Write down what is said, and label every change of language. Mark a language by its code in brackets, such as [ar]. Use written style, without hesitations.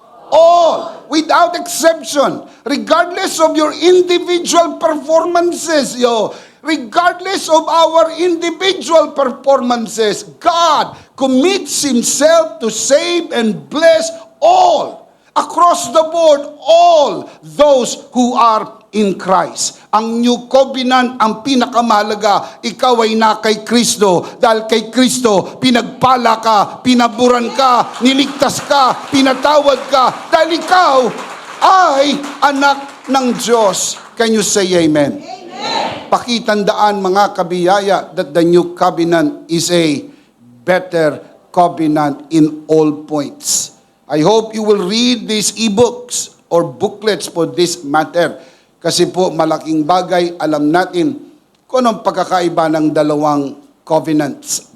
[en] All, without exception, regardless of your individual performances, regardless of our individual performances, God commits Himself to save and bless all, across the board, all those who are in Christ. [tl] Ang new covenant, ang pinakamahalaga, ikaw ay na kay Kristo. Dahil kay Kristo, pinagpala ka, pinaburan ka, niligtas ka, pinatawad ka. Dahil ikaw ay anak ng Diyos. [en] Can you say amen? Amen. [tl] Pakitandaan mga kabiyaya [en] that the new covenant is a better covenant in all points. I hope you will read these e-books or booklets for this matter. [tl] Kasi po malaking bagay, alam natin kung anong pagkakaiba ng dalawang covenants.